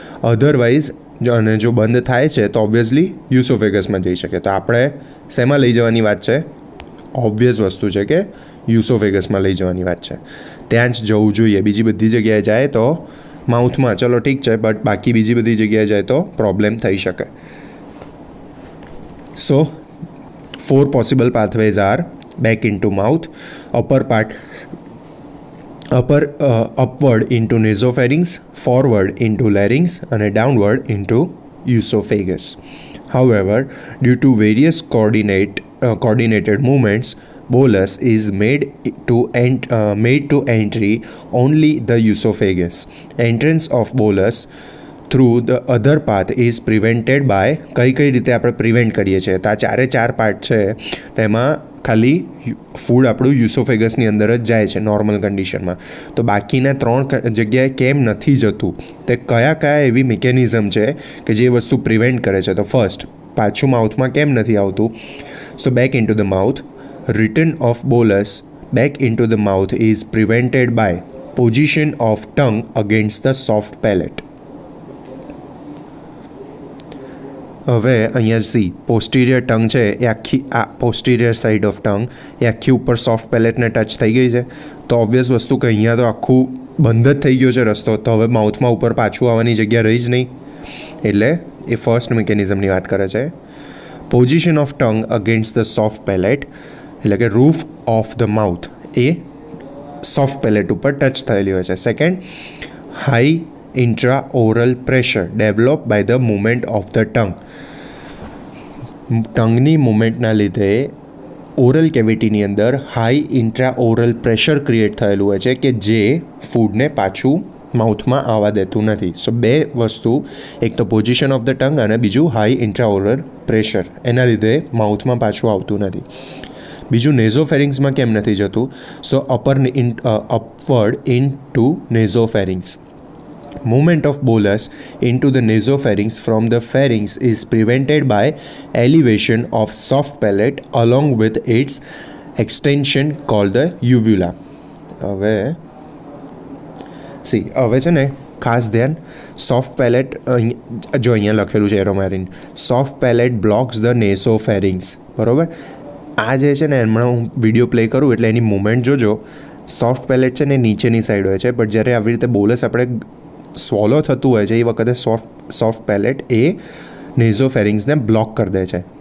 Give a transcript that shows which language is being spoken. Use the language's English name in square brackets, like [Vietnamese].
[Gujarati] Otherwise અને જો બંધ થાય છે તો ઓબ્વિયસલી યુસોફેગસમાં જઈ શકે. તો આપણે શેમાં લઈ જવાની વાત છે, ઓબ્વિયસ વસ્તુ છે કે યુસોફેગસમાં લઈ જવાની વાત છે. ત્યાં જ જવું જોઈએ. બીજી બધી જગ્યાએ જાય તો માઉથમાં ચલો ઠીક છે, બટ બાકી બીજી બધી જગ્યાએ જાય તો પ્રોબ્લેમ થઈ શકે. [English] So 4 possible pathways are back into mouth, upward into nasopharynx, forward into larynx and downward into esophagus. However, due to various coordinated movements, bolus is made to entry only the esophagus. Entrance of bolus through the other path is prevented by, [Gujarati] કઈ રીતે આપણે prevent કરીએ છીએ. તો આ 4 part છે તેમાં ખાલી ફૂડ આપણું યુસોફેગસની અંદર જ જાય છે નોર્મલ કન્ડિશનમાં. તો બાકીના 3 જગ્યાએ કેમ નથી જતું, તે કયા એવી મિકેનિઝમ છે કે જે વસ્તુ પ્રિવેન્ટ કરે છે. તો ફર્સ્ટ, પાછું માઉથમાં કેમ નથી આવતું. [English] So back into the mouth, return of bolus back into the mouth is prevented by position of tongue against the soft palate. [Gujarati] હવે અહીંયા સી પોસ્ટિરિયર ટંગ છે એ આખી, આ પોસ્ટિરિયર સાઈડ ઓફ ટંગ એ આખી ઉપર સોફ્ટ પેલેટને ટચ થઈ ગઈ છે. તો ઓબ્વિયસ વસ્તુ કે અહીંયા તો આખું બંધ જ થઈ ગયો છે રસ્તો, તો હવે માઉથમાં ઉપર પાછું આવવાની જગ્યા રહી જ નહીં. એટલે એ ફર્સ્ટ મિકેનિઝમની વાત કરે છે. [English] position of tongue against the soft palate, [Gujarati] એટલે કે [English] roof of the mouth [Gujarati] A soft palette ઉપર ટચ થયેલી હોય છે. [English] Second, high intraoral pressure developed by the movement of the tongue. [Gujarati] ટંગની મૂવમેન્ટના લીધે ઓરલ કેવિટીની અંદર હાઈ ઇન્ટ્રાઓરલ પ્રેશર ક્રિએટ થયેલું હોય છે કે જે ફૂડને પાછું માઉથમાં આવવા દેતું નથી. સો બે વસ્તુ, એક તો [English] position of the tongue [Gujarati] અને બીજું હાઈ ઇન્ટ્રાઓરલ પ્રેશર, એના લીધે માઉથમાં પાછું આવતું નથી. બીજું નેઝોફેરિંગ્સમાં કેમ નથી જતું? સો [English] Upward into nasopharynx. Movement of bolus into the nasopharynx from the pharynx is prevented by elevation of soft palate along with its extension called the uvula. [Gujarati] હવે છે ને ખાસ ધ્યાન, સોફ્ટ પેલેટ, જો અહીંયા લખેલું છે એરો મારીને, [English] soft palate blocks the nasopharynx, [Gujarati] બરાબર. આ જે છે ને હમણાં હું વિડીયો પ્લે કરું એટલે એની મૂવમેન્ટ જોજો. સોફ્ટ પેલેટ છે ને નીચેની સાઈડ હોય છે, બટ જ્યારે આવી રીતે બોલસ આપણે સ્વોલો થતું હોય છે એ વખતે સોફ્ટ પેલેટ એ નેઝોફેરિંગ્સને બ્લોક કરી દે છે.